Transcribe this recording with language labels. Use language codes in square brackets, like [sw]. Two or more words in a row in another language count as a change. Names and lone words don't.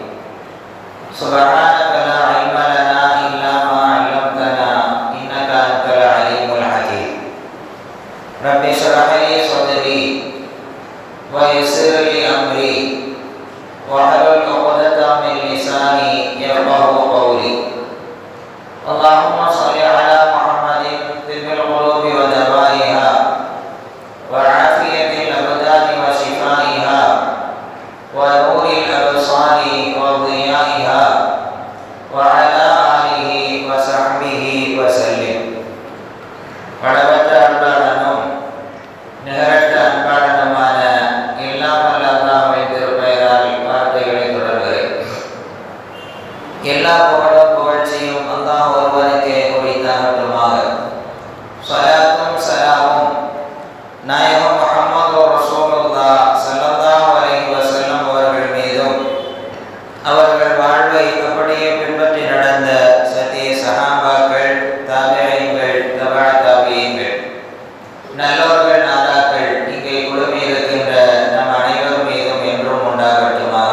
[ar] سبحانك لا علم لنا إلا ما علمتنا إنك أنت العليم الحكيم. رب اشرح لي صدري ويسر لي أمري واحلل عقدة من لساني يفقهوا قولي. اللهم صل على محمد طب القلوب ودوائها وعافية الأبدان وشفائها ونور الأبصار وضيائها وعلى آله وصحبه وسلم. [ta] கடவற்ற அன்பாளனும் நிகரற்ற அன்பாளனுமான எல்லாம் வல்ல அல்லாஹ்வின் திருப்பெயரால் வார்த்தைகளை தொடர்கிறேன். எல்லா புகழும் புகழ்ச்சியும் அல்லாஹ் ஒருவனுக்கே உரித்தாகட்டுமாக. ஸலாத்தும் ஸலாமும் நாயகம் முஹம்மது ரசூலுல்லாஹ் [ar] صلى الله عليه وسلم [ta] அவர்கள் மீதும் அவர்கள் வாழ்வை அப்படியே பின்பற்றி நடந்த சத்திய சஹாபாக்கள், தாபிஈன்கள், தபா தாபிஈன்கள், நல்லோர்கள், நாதாக்கள் இங்கே குழுமி இருக்கின்ற நம் அனைவர் மீதும் என்றும் உண்டாகட்டுமாக.